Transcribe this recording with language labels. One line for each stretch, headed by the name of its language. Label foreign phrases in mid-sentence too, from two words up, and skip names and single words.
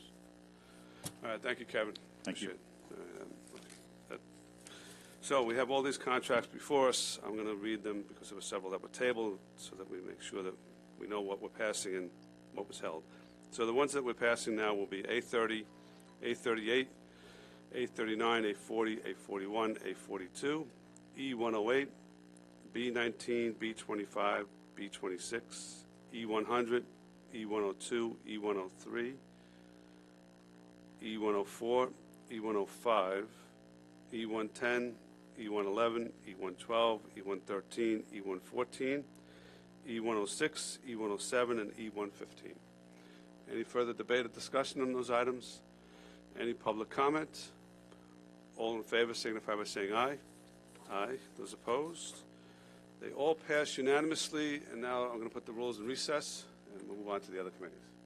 English: All right, thank you, Kevin. Thank you. So we have all these contracts before us. I'm going to read them because there were several that were tabled so that we make sure that we know what we're passing and what was held. So the ones that we're passing now will be A30, A38, A39, A40, A41, A42, E108, B19, B25, B26, E100, E102, E103, E104, E105, E110, E111, E112, E113, E114, E106, E107, and E115. Any further debate or discussion on those items? Any public comment? All in favor signify by saying aye. Aye. Those opposed? They all pass unanimously, and now I'm going to put the rules in recess, and we'll move on to the other committees.